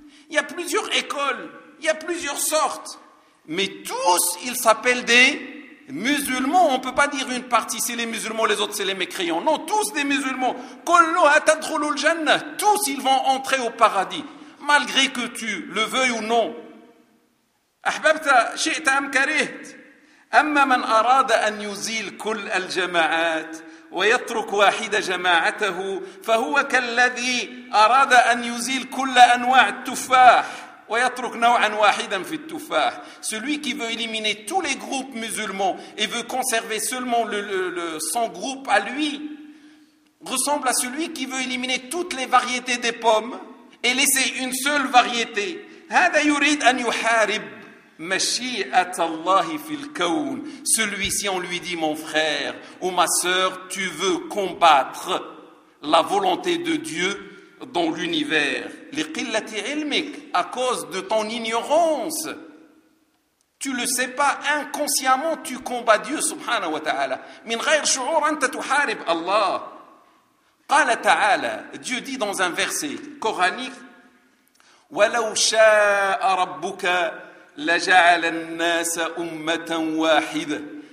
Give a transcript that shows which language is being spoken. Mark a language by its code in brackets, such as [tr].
[fr] Il y a plusieurs écoles, il y a plusieurs sortes, mais tous ils s'appellent des musulmans. On ne peut pas dire une partie c'est les musulmans, les autres c'est les mécréants. Non, tous des musulmans. Tous ils vont entrer au paradis, malgré que tu le veuilles ou non. [ar] Ahbabta shi'ta am karihta. Amma man arada an yuzil kull al jama'at ويترك واحدة جماعته فهو كالذي أراد أن يزيل كل أنواع التفاح ويترك نوعا واحدا في التفاح. [fr] Celui qui veut éliminer tous les groupes musulmans et veut conserver seulement son groupe à lui ressemble à celui qui veut éliminer toutes les variétés des pommes et laisser une seule variété. [ar] هذا يريد أن يحارب مشيئة الله في الكون. [fr] Celui-ci, on lui dit, mon frère ou ma sœur, tu veux combattre la volonté de Dieu dans l'univers. [ar] لقلة علمك, [fr] à cause de ton ignorance. Tu le sais pas, inconsciemment tu combats Dieu subhanahu wa ta'ala. [ar] من غير شعور انت تحارب الله. قال تعالى, [fr] Dieu dit dans un verset coranique, [ar] ولو شاء ربك لجعل الناس أمة واحدة.